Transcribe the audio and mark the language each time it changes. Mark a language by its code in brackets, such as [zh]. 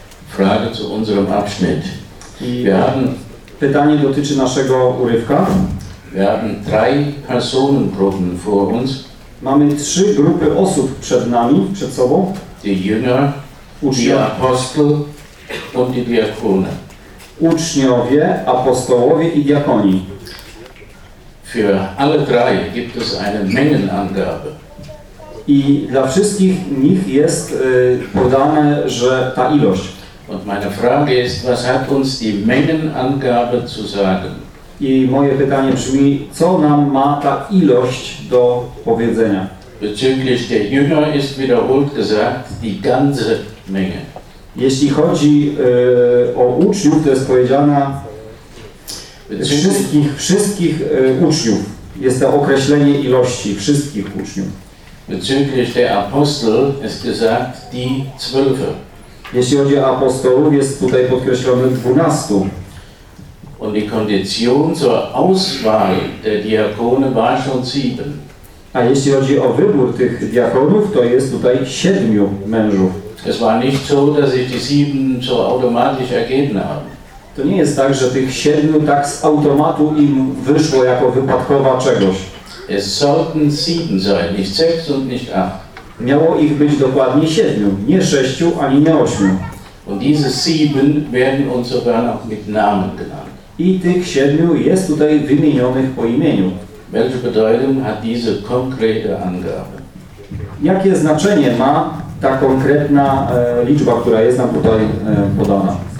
[de] Frage zu unserem Abschnitt. [pl] Pytanie dotyczy naszego urywka. [de] Wir haben drei Personengruppen vor uns. [pl] Mamy trzy grupy osób przed nami, przed sobą. [de] Die Jünger, die Apostel und die Diakone. [pl] Uczniowie, apostołowie i diakoni. [de] Für alle drei gibt es eine Mengenangabe. [pl] I dla wszystkich nich jest podane, że ta ilość. [de] Und meine Frage ist, was hat uns die Mengenangabe zu sagen? [pl] I moje pytanie brzmi, co nam ma ta ilość do powiedzenia? [de] Bezüglich der Jünger ist wiederholt gesagt, die ganze Menge. [pl] Jeśli chodzi o uczniów, to jest powiedziane wszystkich uczniów. Jest to określenie ilości wszystkich uczniów. [de] Bezüglich der Apostel ist gesagt die Zwölfe. [pl] Jeśli chodzi o apostołów, jest tutaj podkreślone 12. [de] Und die Kondition zur Auswahl der Diakone war schon 7. [pl] A jeśli chodzi o wybór tych diakonów, to jest tutaj 7 mężów. [de] Es war nicht so, dass sich die 7 so automatisch ergeben haben. [pl] To nie jest tak, że tych 7 tak z automatu im wyszło jako wypadkowa czegoś. [de] Es sollten 7 sein, nicht 6 und nicht 8. [pl] Miało ich być dokładnie 7, nie 6 ani nie 8. [de] Und diese 7 werden uns sogar noch mit Namen genannt. [pl] I tych 7 jest tutaj wymienionych po imieniu. [de] Welche Bedeutung hat diese konkrete Angabe? [pl] Jakie znaczenie ma ta konkretna liczba, która jest nam tutaj podana?